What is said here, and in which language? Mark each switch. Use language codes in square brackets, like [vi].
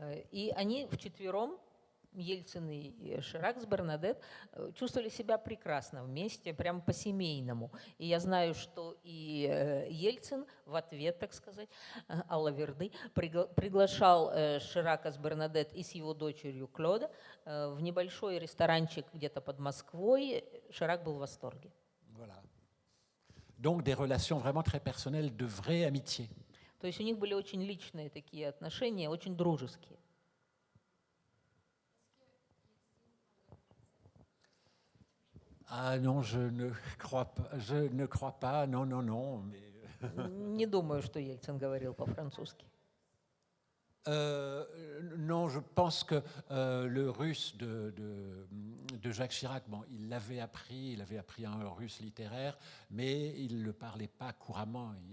[ru] И они вчетвером, Ельцин и Ширак с Бернадет, чувствовали себя прекрасно вместе, прямо по-семейному. И я знаю, что и Ельцин в ответ, так сказать, Алла Верды, приглашал Ширака с Бернадет и с его дочерью Клода в небольшой ресторанчик где-то под Москвой. Ширак был в восторге. [fr] Voilà. Donc des relations vraiment très personnelles, de vraie amitié. [ru] То есть у них были очень личные такие отношения, очень дружеские. [fr] Ah non, je ne crois pas, non. Mais... [ru] Не думаю, что Ельцин говорил по-французски. [fr] Non, je pense que le russe de Jacques Chirac, bon, il avait appris un russe littéraire, mais il ne le parlait pas couramment.